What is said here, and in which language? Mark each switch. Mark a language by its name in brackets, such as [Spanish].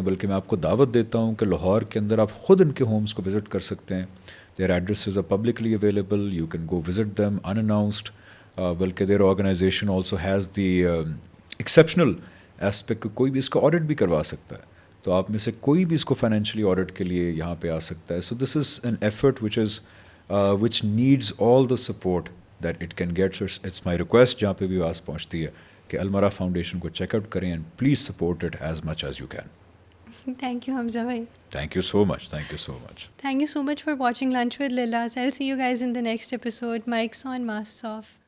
[Urdu] بلکہ میں آپ کو دعوت دیتا ہوں کہ لاہور کے اندر آپ خود ان کے ہومز کو وزٹ کر سکتے ہیں. [English] Their addresses are publicly available, you can go visit them unannounced. [Urdu] بلکہ [English] there organization also has the exceptional aspect [Urdu] کہ کوئی بھی اس کا آڈٹ بھی کروا سکتا ہے. تو آپ میں سے کوئی بھی اس کو فائنینشلی آڈٹ کے لیے یہاں پہ آ سکتا ہے. [English] So this is an effort which needs all the support that it can get. So it's my request [Urdu] جہاں پہ بھی آواز پہنچتی ہے کہ المرا فاؤنڈیشن کو چیک آؤٹ کریں [English] And please support it as much as you can. Thank you, Hamza bhai. Thank you so much. Thank you so much. Thank you so much for watching Lunch with Lilas. I'll see you guys in the next episode. Mics on, masks off.